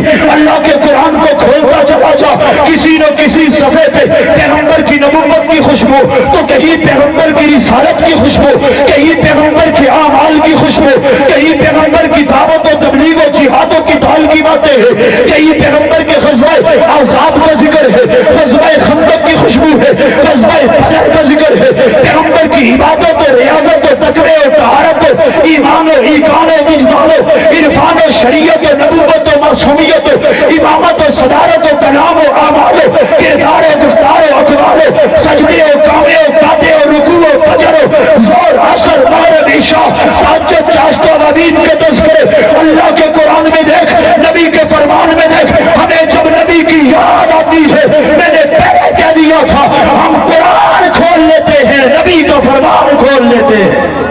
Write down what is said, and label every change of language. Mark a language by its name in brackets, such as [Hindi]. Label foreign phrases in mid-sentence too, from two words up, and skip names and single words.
[Urdu] اللہ کے قرآن کو کھولتا چلا جا، کسی نہ کسی صفحے پہ پیغمبر کی نبوت کی خوشبو، تو کہیں پیغمبر کی رسالت کی خوشبو، کہیں پیغمبر کے اعمال کی خوشبو، کہیں پیغمبر کی دعوت و تبلیغ و جہاد و قتال کی باتیں ہیں، کہیں پیغمبر کے غزوہ احزاب کا ذکر ہے، غزوہ خندق کی خوشبو ہے، غزوہ بدر کا ذکر ہے، پیغمبر کی عبادت و ریاضت و تقوی و طہارت و ایمان و ایقان و وجدان و عرفان و شریعت و نبوت و معصومیت و امامت و صدارت و کلام و اعمال و کردار و گفتار و اقوال و سجدے و قامے و قادے و رکوع و فجر و زور عصر مغرب عشاء تہجد چاشت و عبید کے تذکرے اللہ کے قرآن میں دیکھ، نبی کے فرمان میں دیکھ۔ ہمیں جب نبی کی یاد آتی ہے، میں نے پہلے کہہ دیا تھا، ہم قرآن کھول لیتے ہیں، نبی کا فرمان کھول لیتے ہیں۔